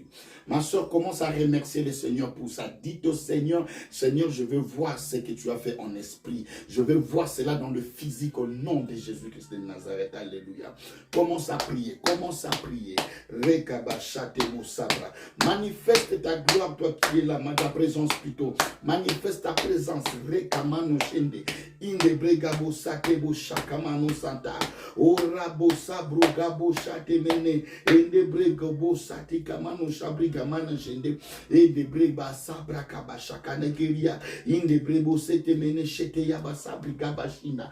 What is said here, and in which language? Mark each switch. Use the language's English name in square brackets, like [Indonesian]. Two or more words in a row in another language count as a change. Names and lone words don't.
[French] Ma soeur commence à remercier le Seigneur pour ça. Dites au Seigneur, Seigneur, je veux voir ce que tu as fait en esprit. Je veux voir cela dans le physique au nom de Jésus-Christ de Nazareth. Alléluia. Commence à prier. Manifeste ta gloire, toi qui es là, ta présence plutôt. Manifeste ta présence. Rekamano shende. Indebregabo sakebo shakamano santa. Orabo sabro gabo shate mene. Indebregabo sate kamano shabriga mana shende. Indebreba sabra kabashakane geria. Indebrebo sete mene shete yaba sabriga bashinda.